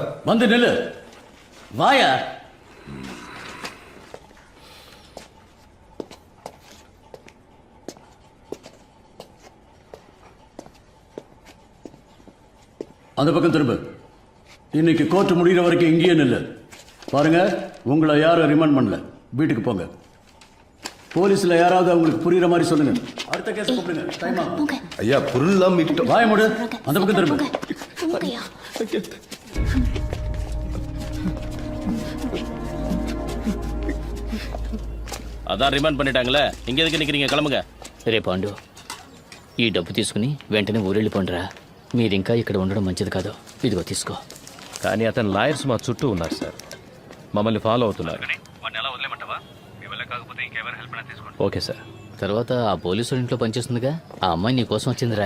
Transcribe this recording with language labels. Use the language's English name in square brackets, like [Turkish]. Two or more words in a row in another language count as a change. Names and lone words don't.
[Tamil] வந்து நில்லு. வாயா. அந்த பக்கம் திரும்ப. இன்னைக்கு கோர்ட் முடிகிற வரைக்கும் இங்கேயே நில்லு. பாருங்க, உங்களை யாரும் ரிமாண்ட் பண்ணல. வீட்டுக்கு போங்க. போலீஸ்ல யாராவது அவங்களுக்கு புரியுற மாதிரி சொல்லுங்க. அடுத்த கேஸ் கூப்பிடுங்க. டைம் ஆகும். ஐயா, பொருள்லாம் மீட்டோம். வாய மூடு. அந்த பக்கம் திரும்ப. அதா ரிமாண்ட் பண்ணிட்டாங்களே, இங்க எதுக்கு நிக்கிறீங்க? கிளம்புங்க. [Telugu] రే పాండు, ఈ డబ్బు తీసుకుని వెంటనే ఊరెళ్ళిపోండిరా. మీరు ఇంకా ఇక్కడ ఉండడం మంచిది కాదు. ఇదిగో తీసుకో. కానీ అతని లాయర్స్ మా చుట్టూ ఉన్నారు సార్. మమ్మల్ని ఫాలో అవుతున్నారు. [English] okay sir. [Telugu] తర్వాత ఆ పోలీసు ఇంట్లో పనిచేస్తుందిగా, ఆ అమ్మాయి నీ కోసం వచ్చిందిరా.